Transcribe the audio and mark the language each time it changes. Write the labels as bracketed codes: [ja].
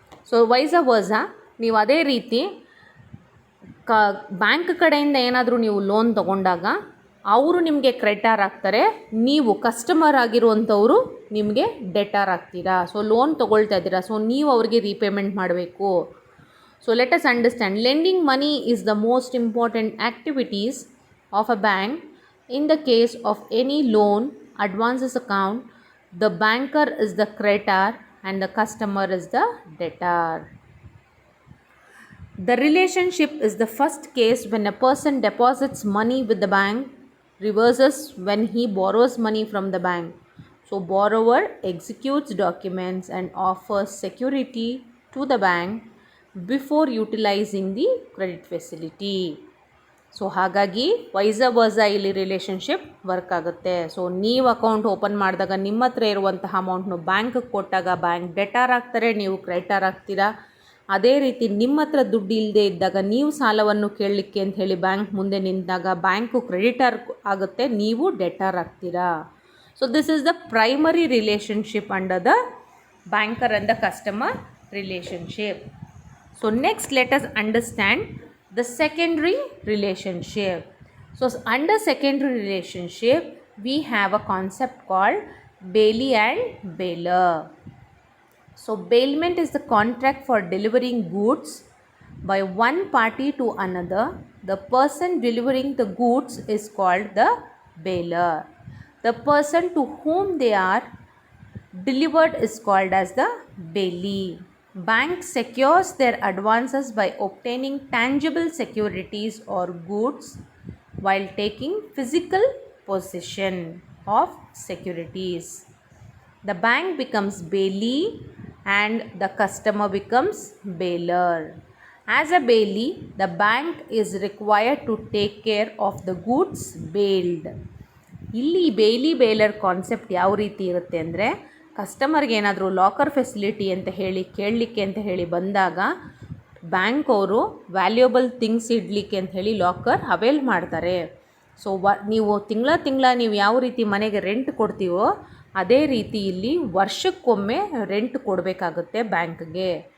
[kn] So wise ವರ್ಸ ನೀವು ಅದೇ ರೀತಿ ಬ್ಯಾಂಕ್ ಕಡೆಯಿಂದ ಏನಾದರೂ ನೀವು ಲೋನ್ ತೊಗೊಂಡಾಗ ಅವರು ನಿಮಗೆ ಕ್ರೆಡಿಟಾರ್ ಆಗ್ತಾರೆ, ನೀವು ಕಸ್ಟಮರ್ ಆಗಿರುವಂಥವರು ನಿಮಗೆ ಡೆಟಾರ್ ಆಗ್ತೀರಾ. ಸೊ ಲೋನ್ ತೊಗೊಳ್ತಾ ಇದ್ದೀರಾ, ಸೊ ನೀವು ಅವ್ರಿಗೆ ರೀಪೇಮೆಂಟ್ ಮಾಡಬೇಕು. [en] So let us understand, lending money is the most important activities of a bank. In the case of any loan advances account, the banker is the creditor and the customer is the debtor. The relationship is the first case when a person deposits money with the bank, reverses when he borrows money from the bank. So borrower executes documents and offers security to the bank before utilizing the credit facility. [kn] So ಹಾಗಾಗಿ wise ವರ್ಸ ಇಲ್ಲಿ relationship work ಆಗುತ್ತೆ. So ನೀವು account open ಮಾಡಿದಾಗ ನಿಮ್ಮ ಹತ್ರ ಇರುವಂತಹ ಅಮೌಂಟ್ನು ಬ್ಯಾಂಕ್ಗೆ ಕೊಟ್ಟಾಗ ಬ್ಯಾಂಕ್ ಡೆಟಾರ್ ಆಗ್ತಾರೆ, ನೀವು ಕ್ರೆಡಿಟಾರ್ ಆಗ್ತೀರಾ. ಅದೇ ರೀತಿ ನಿಮ್ಮ ಹತ್ರ ದುಡ್ಡು ಇಲ್ಲದೆ ಇದ್ದಾಗ ನೀವು ಸಾಲವನ್ನು ಕೇಳಲಿಕ್ಕೆ ಅಂತ ಹೇಳಿ ಬ್ಯಾಂಕ್ ಮುಂದೆ ನಿಂತಾಗ ಬ್ಯಾಂಕು ಕ್ರೆಡಿಟಾರ್ ಆಗುತ್ತೆ, ನೀವು ಡೆಟಾರ್ ಆಗ್ತೀರಾ. [en] So this is the primary relationship under the banker and the customer relationship. So next let us understand the secondary relationship. So under secondary relationship we have a concept called bailee and bailer. So bailment is the contract for delivering goods by one party to another. The person delivering the goods is called the bailer. The person to whom they are delivered is called as the bailee. Bank secures their advances by obtaining tangible securities or goods while taking physical possession of securities. The bank becomes bailee and the customer becomes bailer. As a bailee, the bank is required to take care of the goods bailed. [kn] ಇಲ್ಲಿ ಬೇಲಿ baler concept ಯಾವ ರೀತಿ ಇರುತ್ತೆ ಅಂದರೆ, ಕಸ್ಟಮರ್ಗೆ ಏನಾದರೂ locker facility ಅಂತ ಹೇಳಿ ಕೇಳಲಿಕ್ಕೆ ಅಂತ ಹೇಳಿ ಬಂದಾಗ ಬ್ಯಾಂಕ್ ಅವರು ವ್ಯಾಲ್ಯೂಯಬಲ್ ಥಿಂಗ್ಸ್ ಇಡಲಿಕ್ಕೆ ಅಂತ ಹೇಳಿ ಲಾಕರ್ ಅವೈಲ್ ಮಾಡ್ತಾರೆ. ಸೊ ನೀವು ತಿಂಗಳ ನೀವು ಯಾವ ರೀತಿ ಮನೆಗೆ ರೆಂಟ್ ಕೊಡ್ತೀವೋ ಅದೇ ರೀತಿ ಇಲ್ಲಿ ವರ್ಷಕ್ಕೊಮ್ಮೆ ರೆಂಟ್ ಕೊಡಬೇಕಾಗುತ್ತೆ ಬ್ಯಾಂಕ್ಗೆ.